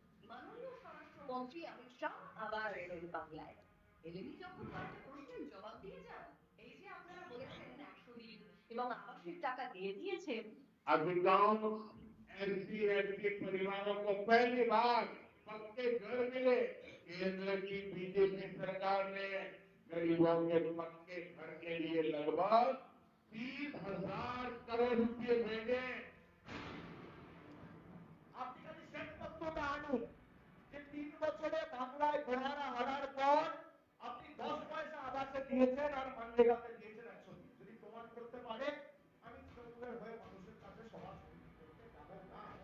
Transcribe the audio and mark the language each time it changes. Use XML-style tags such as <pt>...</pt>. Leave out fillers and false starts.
<bn>মাননীয় স্বরাষ্ট্রমন্ত্রী অমিত শাহ আবার এলেন বাংলায়। এলেনই যখন কয়েকটা প্রশ্নের জবাব দিয়ে যান। এই যে আপনারা বলেছেন 100 দিন এবং আবাসিক টাকা দিয়ে দিয়েছেন।</bn> <hi>अभी गांव एनसीएल के परिवारों को पहली बार पक्के घर मिले। केंद्र की बीजेपी सरकार ने गरीबों के पक्के घर के लिए लगभग 30,000 करोड़ रुपए भेजे।</hi> <bn>আপনি খালি শেষ তথ্যটা আনুন যে 3 বছরে বাংলায় ঘোড়ারা হারার পর আপনি 10 পয়সা আবাসে দিয়েছেন আর মানরেগাতে দিয়েছেন 100 দিন। যদি প্রমাণ করতে পারে আমি তৃণমূলের হয়ে মানুষের কাছে সভা সমিতি করতে যাব না।</bn>